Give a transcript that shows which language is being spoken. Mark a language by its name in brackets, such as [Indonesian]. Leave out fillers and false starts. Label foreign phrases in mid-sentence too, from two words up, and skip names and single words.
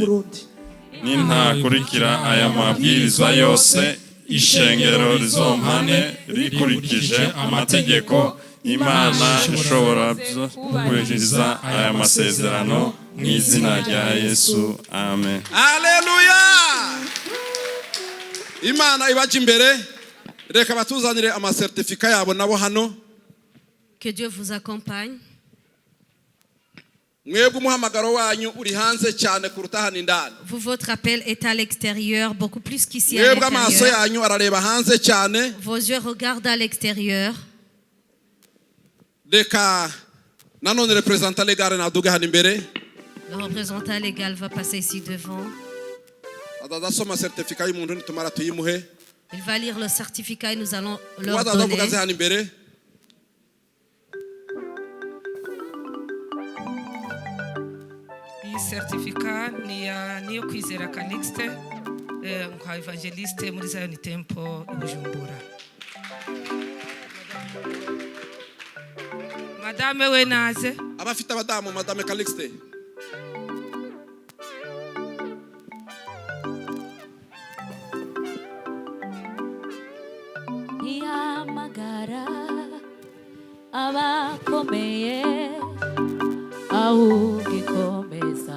[Rundi] Nintakurikira aya mabwiriza yose, ishengero rizompane rikurikije amategeko. Imana ishobora kubahiriza aya masezerano mu izina rya Yesu. Amen. Haleluya. Imana ibaje imbere, reka batuzanire amasertifika yabo nabo hano. [French] Que Dieu vous accompagne. Vous, votre appel est à l'extérieur, beaucoup plus qu'ici à l'intérieur. Vos yeux regardent à l'extérieur. Le représentant légal va passer ici devant. Il va lire le certificat et nous allons leur donner. [Rundi] Certificat niyo kwizera Calixte nka evangeliste muri Zion Temple Bujumbura. Madame we naze abafite abadamu Madame Calixte. Yamagara abakomeye augikomeza